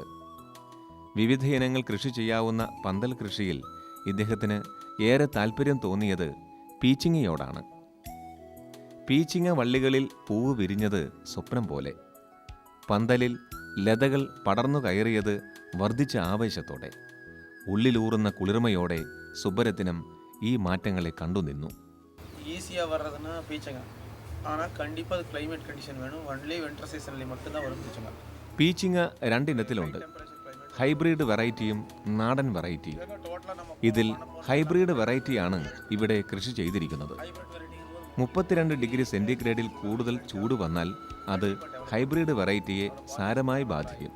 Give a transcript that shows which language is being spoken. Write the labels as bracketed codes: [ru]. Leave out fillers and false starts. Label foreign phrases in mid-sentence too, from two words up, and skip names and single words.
[ml] വിവിധ ഇനങ്ങൾ കൃഷി ചെയ്യാവുന്ന പന്തൽ കൃഷിയിൽ ഇദ്ദേഹത്തിന് ഏറെ താൽപ്പര്യം തോന്നിയത് പീച്ചിങ്ങയോടാണ്. പീച്ചിങ്ങ വള്ളികളിൽ പൂവ് വിരിഞ്ഞത് സ്വപ്നം പോലെ. പന്തലിൽ ലതകൾ പടർന്നു കയറിയത് വർദ്ധിച്ച ആവേശത്തോടെ. ഉള്ളിലൂറുന്ന കുളിർമയോടെ സുബരത്തിനം ഈ മാറ്റങ്ങളെ കണ്ടുനിന്നു. [ta] ஈஸியாக வர்றதுன்னா பீச்சங்க. ஆனால் கண்டிப்பாக அது [en] climate condition [ta] வேணும். [en] only winter seasonil [ta] மட்டும்தான் வரும் பீச்சங்க. [ml] പീച്ചിങ്ങ രണ്ടിനത്തിലുണ്ട്, [en] hybrid varietyum [ml] നാടൻ വെറൈറ്റിയും. ഇതിൽ [en] hybrid varietyaanu [ml] ഇവിടെ കൃഷി ചെയ്തിരിക്കുന്നത്. 32 [en] degree centigradeil [ml] കൂടുതൽ ചൂട് വന്നാൽ അത് [en] hybrid varietye [ml] സാരമായി ബാധിക്കും.